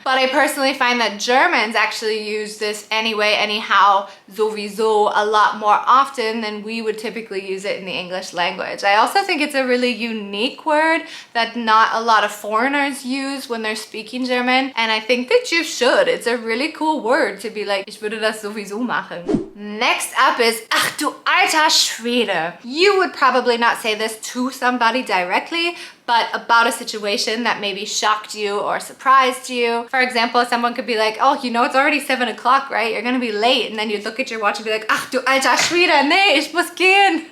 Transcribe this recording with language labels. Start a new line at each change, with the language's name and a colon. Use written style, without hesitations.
English: But I personally find that Germans actually use this anyway, anyhow, sowieso a lot more often than we would typically use it in the English language. I also think it's a really unique word that not a lot of foreigners use when they're speaking German, and I think that you should. It's a really cool word to be like,
German: ich würde das sowieso machen.
English: Next up is,
German: ach du alter Schwede.
English: You would probably not say this to somebody directly, but about a situation that maybe shocked you or surprised you. For example, someone could be like, oh, you know, it's already 7 o'clock, right? You're gonna be late. And then you'd look at your watch and be like,
German: ach du alter Schwede, nee, ich muss gehen.